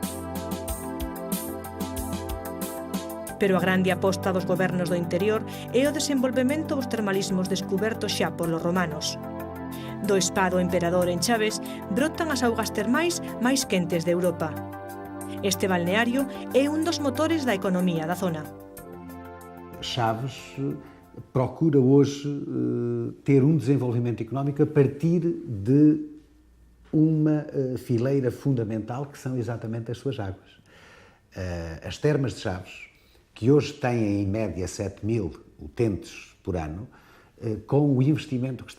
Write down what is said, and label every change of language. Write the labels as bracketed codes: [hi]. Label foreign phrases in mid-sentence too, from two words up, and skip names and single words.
[gl] Pero a grande aposta dos gobernos do interior é o desenvolvemento dos termalismos descubertos xa polos romanos. Do spa do emperador en Chaves brotan as augas termais máis quentes de Europa. Este balneario é un dos motores da economía da zona. [pt] Chaves procura hoje ter um desenvolvimento económico a partir de uma fileira fundamental que são exatamente as suas águas. As termas de Chaves, que hoje têm em média 7.000 utentes por ano, com o investimento que está